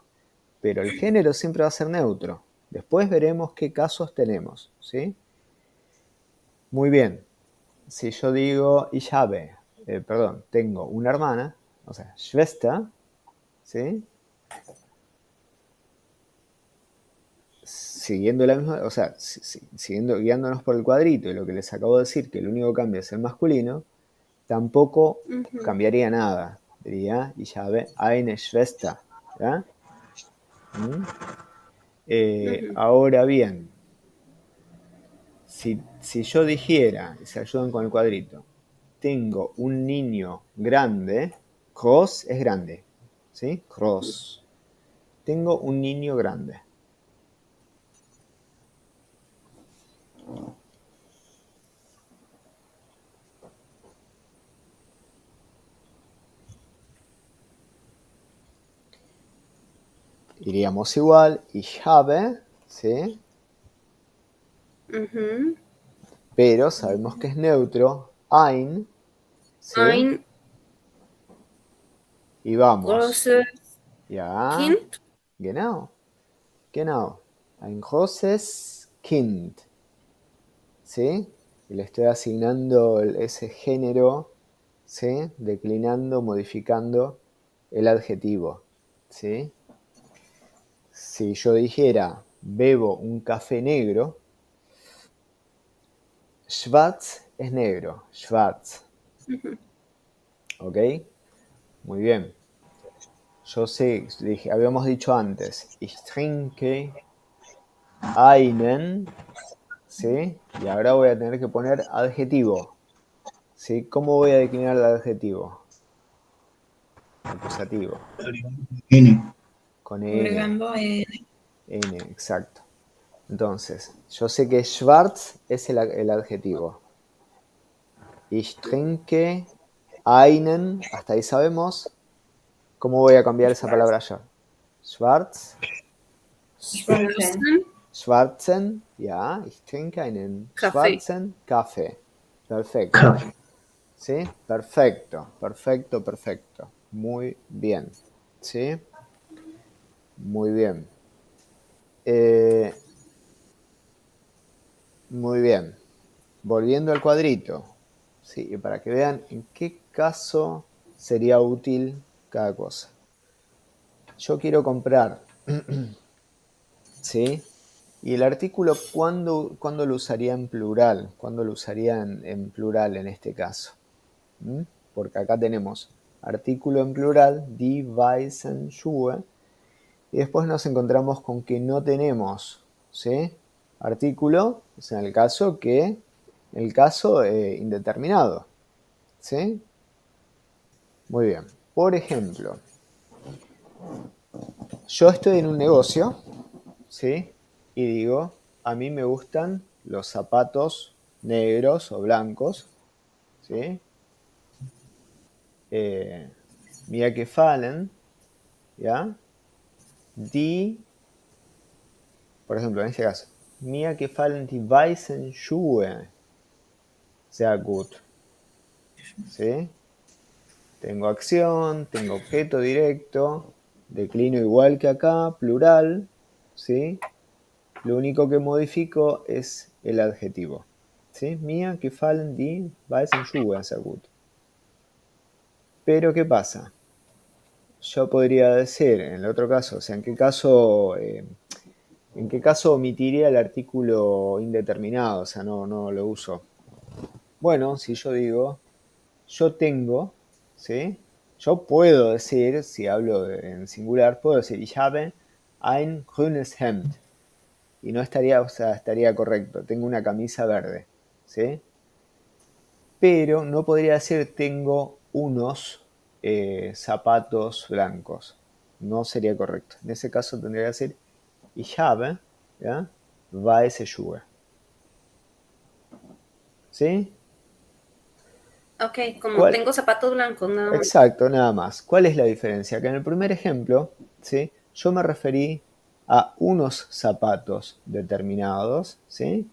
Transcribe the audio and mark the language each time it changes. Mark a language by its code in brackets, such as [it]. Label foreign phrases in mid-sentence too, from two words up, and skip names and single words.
[es] Pero el género siempre va a ser neutro. Después veremos qué casos tenemos, ¿sí? Muy bien. Si yo digo [de] ich habe, [es] tengo una hermana, o sea, Schwester, ¿sí? Siguiendo la misma, o sea, siguiendo, guiándonos por el cuadrito y lo que les acabo de decir, que el único cambio es el masculino, tampoco cambiaría nada. [de] Diría ich habe eine Schwester, [es] ¿ya? Ahora bien, si yo dijera, y se ayudan con el cuadrito, tengo un niño grande, groß es grande, ¿sí? Groß. Tengo un niño grande. Iríamos igual, [de] ich habe, [es] ¿sí? Pero sabemos que es neutro, ein, ¿sí? [de] Ein [es] Y vamos. [de] großes Ja, Kind. genau, genau. Ein großes Kind, [es] ¿sí? Y le estoy asignando ese género, ¿sí? Declinando, modificando el adjetivo, ¿sí? Si yo dijera bebo un café negro, schwarz es negro, schwarz. ¿Ok? Muy bien. Yo sé, habíamos dicho antes, [de] ich trinke einen, [es] ¿sí? Y ahora voy a tener que poner adjetivo, ¿sí? ¿Cómo voy a declinar el adjetivo? Acusativo. N. Con N. Agregando N. N, exacto. Entonces, yo sé que schwarz es el adjetivo. [de] Ich trinke einen, [es] hasta ahí sabemos. ¿Cómo voy a cambiar esa palabra ya? [de] Schwarz. Schwarzen. Schwarzen, ja, ich trinke einen [es] Café. [de] schwarzen Kaffee. [es] Perfecto. Café. ¿Sí? Perfecto, perfecto, perfecto. Muy bien. ¿Sí? Muy bien. Muy bien. Volviendo al cuadrito. Sí, para que vean en qué caso sería útil cada cosa. Yo quiero comprar. ¿Sí? Y el artículo, ¿cuándo lo usaría en plural? ¿Cuándo lo usaría en plural en este caso? Porque acá tenemos artículo en plural, [de] die weißen Schuhe, [es] y después nos encontramos con que no tenemos, ¿sí? Artículo, es en el caso indeterminado, ¿sí? Muy bien. Por ejemplo, yo estoy en un negocio, ¿sí? Y digo, a mí me gustan los zapatos negros o blancos, ¿sí? [de] Mir gefallen, ¿ya? Die, [es] por ejemplo, en este caso, [de] mir gefallen die weißen Schuhe sehr gut, [es] ¿sí? Tengo acción, tengo objeto directo, declino igual que acá, plural, ¿sí? Lo único que modifico es el adjetivo. ¿Sí? [de] Mir gefallen die weißen Schuhe sehr gut. [es] Pero ¿qué pasa? Yo podría decir, en el otro caso, o sea, ¿en qué caso omitiría el artículo indeterminado? O sea, no lo uso. Bueno, si yo digo, yo tengo, ¿sí? Yo puedo decir, si hablo en singular, puedo decir, [de] ich habe ein grünes Hemd. [es] Y no estaría, o sea, estaría correcto. Tengo una camisa verde, ¿sí? Pero no podría decir tengo unos zapatos blancos. No sería correcto. En ese caso tendría que decir [de] ich habe, [es] ¿ya? [de] Weiße Schuhe. [es] ¿Sí? Ok, como ¿Cuál? tengo zapatos blancos, nada más. Exacto, nada más. ¿Cuál es la diferencia? Que en el primer ejemplo, ¿sí? Yo me referí a unos zapatos determinados, ¿sí?